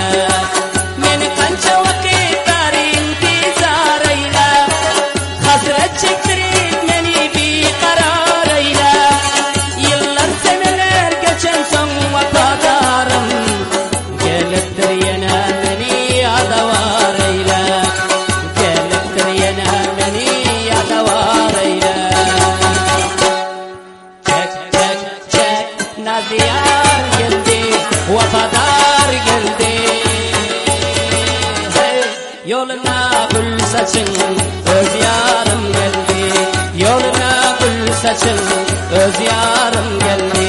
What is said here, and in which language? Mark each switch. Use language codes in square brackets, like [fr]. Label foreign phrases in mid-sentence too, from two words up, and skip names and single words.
[uz] Meni qancha vaqt bari intizor ayla, hasrat chektirib meni beqaror ayla. Yillar sanalargacha so'ng vafodorim, kelibdir yana meni yodavor ayla. Kelibdir yana meni yodavor ayla. [tr] Çek çek çek naziyar geldi, vafadar geldi. Hey, yoluna gül saçın öz yarım geldi. Yoluna gül saçın öz yarım geldi.